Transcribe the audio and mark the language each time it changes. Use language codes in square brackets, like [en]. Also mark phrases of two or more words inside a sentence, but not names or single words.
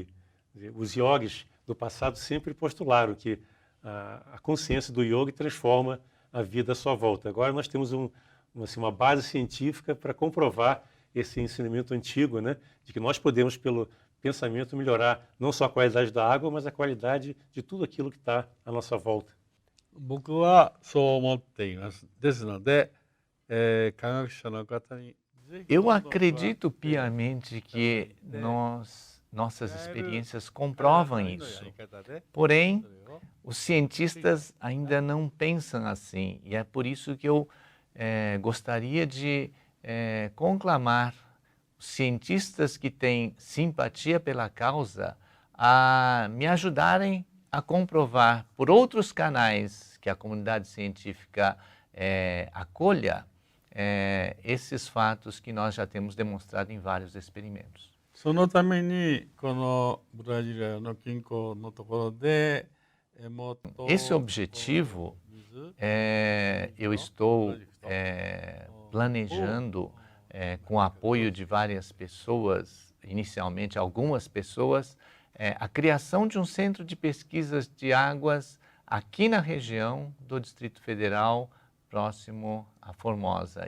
[pt] Os yogis do passado sempre postularam que a consciência do yogi transforma a vida à sua volta. Agora nós temos uma base científica para comprovar esse ensinamento antigo, né, de que nós podemos, pelo pensamento, melhorar não só a qualidade da água, mas a qualidade de tudo aquilo que está à nossa volta. [ja] 僕はそう思っています。ですので、科学者の方に [pt] Eu acredito piamente que nossas experiências comprovam isso. Porém, os cientistas ainda não pensam assim. E é por isso que eu gostaria de conclamar os cientistas que têm simpatia pela causa a me ajudarem a comprovar por outros canais que a comunidade científica acolha esses fatos que nós já temos demonstrado em vários experimentos. [ja] そのためにこのブラジルの近郊のところで [pt] Esse objetivo, eu estou planejando, com o apoio de várias pessoas, inicialmente algumas pessoas, a criação de um centro de pesquisas de águas aqui na região do Distrito Federal, próximo a Formosa.